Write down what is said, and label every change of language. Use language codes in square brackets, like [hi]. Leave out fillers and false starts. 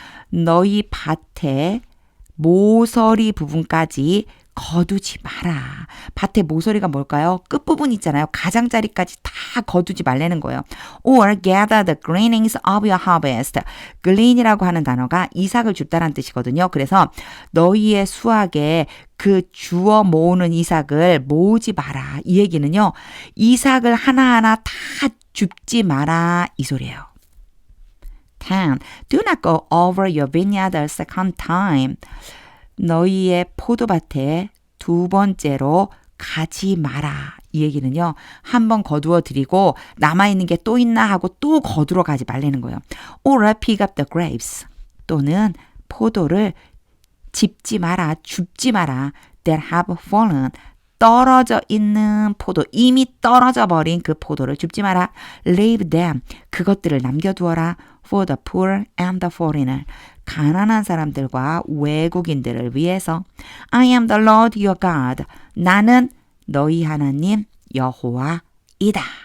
[ko] 너희 밭의 모서리 부분까지 거두지 마라. 밭의 모서리가 뭘까요? 끝부분 있잖아요. 가장자리까지 다 거두지 말라는 거예요. [en] Or gather the gleanings of your harvest. [ko] glean이라고 하는 단어가 이삭을 줍다라는 뜻이거든요. 그래서 너희의 수확에 그 주워 모으는 이삭을 모으지 마라. 이 얘기는요. 이삭을 하나하나 다 줍지 마라. 이 소리예요. 10. [en] Do not go over your vineyard a second time. [ko] 너희의 포도밭에 두 번째로 가지 마라. 이 얘기는요. 한 번 거두어 드리고 남아있는 게 또 있나 하고 또 거두러 가지 말라는 거예요. Or pick up the grapes. 또는 포도를 짚지 마라. 줍지 마라. [en] That have fallen. [ko] 떨어져 있는 포도, 이미 떨어져 버린 그 포도를 줍지 마라. [en] Leave them. 그것들을 남겨두어라. For the poor and the foreigner. [ko] 가난한 사람들과 외국인들을 위해서. [en] I am the Lord your God. [ko] 나는 너희 하나님 여호와이다.